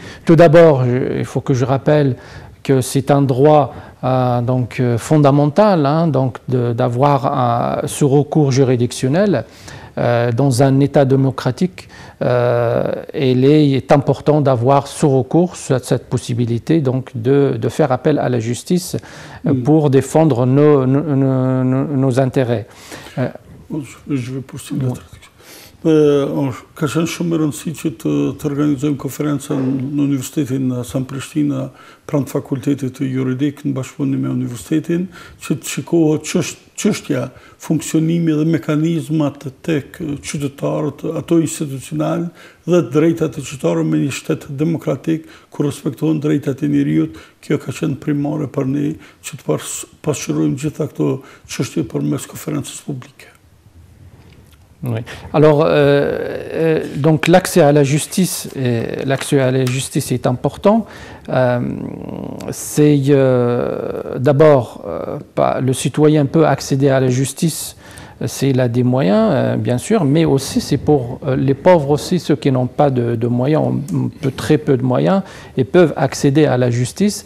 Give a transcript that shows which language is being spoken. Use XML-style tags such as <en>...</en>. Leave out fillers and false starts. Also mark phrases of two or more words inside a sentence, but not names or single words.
<fr>Tout d'abord, il faut que je rappelle que c'est un droit donc, fondamental hein, donc d'avoir ce recours juridictionnel dans un État démocratique. Il est important d'avoir ce recours, cette possibilité donc, de faire appel à la justice pour défendre nos intérêts. Je vais poursuivre la traduction.</fr> <sq>Ka qenë shumë e rëndësishme që të organizojmë konferencën në Universitetin San Prishtina pranë fakultetit të juridik në bashkëpunim me universitetin, që të shikohet çështja funksionimi dhe mekanizmat tek qytetarët, ato institucional dhe drejtat e qytetarëve me një shtet demokratik ku respektohen drejtat e njeriut. Kjo ka qenë primare për ne që të pasqyrojmë gjitha këto çështje përmes konferencës publike.</sq> <fr>Oui. Alors, donc l'accès à la justice, est important. C'est d'abord, le citoyen peut accéder à la justice, s'il a des moyens, bien sûr, mais aussi c'est pour les pauvres aussi, ceux qui n'ont pas de moyens, très peu de moyens, et peuvent accéder à la justice.</fr>